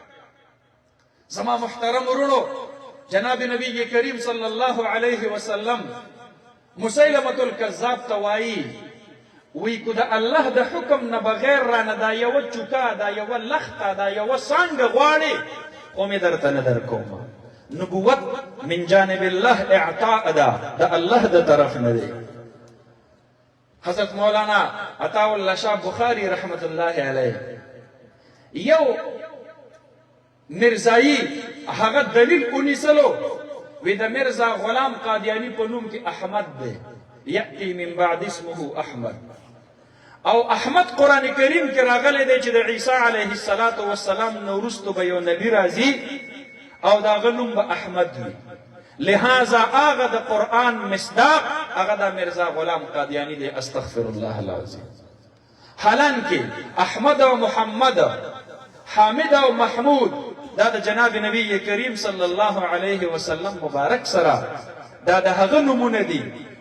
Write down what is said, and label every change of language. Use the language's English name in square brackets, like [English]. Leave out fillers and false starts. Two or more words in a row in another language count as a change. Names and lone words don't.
[Pashto] زما محترم ورونو جناب نبی کریم [Arabic] صلی الله علیه وسلم [Pashto] مسیلمة الکذاب ته وایي وی کو د الله د حکم نه بغیر رانه دا یو چوکا دا یو لخته دا یو څانګه غواړي خو مې درته نه درکوم نبوت [Arabic] من جانب الله [Pashto] اعطاء ده د الله د طرف نه دی حضرت مولانا عطا الله شاه بخاری [Arabic] رحمت الله علیه [Pashto] یو مرزایی هغه دلیل ونیسلو وی د مرزا غلام قادیانی په نوم کې احمد دی [Arabic] یأتی من بعد اسمه احمد [Pashto] او احمد قرآن کریم کې راغلی دی چې د عیسی [Arabic] علیه السلام [Pashto] نه وروسته به یو نبی راځي او د هغه نوم به احمد وي لہذا هغه د قرآن مصداق هغه د مرزا غلام قادیانی دی [Arabic] استغفر الله العظیم [Pashto] حالانکه احمد او محمد حامد او محمود دا د جناب نبی کریم [Arabic] صلی الله علیه وسلم [Pashto] مبارک سره دا د هغه نمونه دي د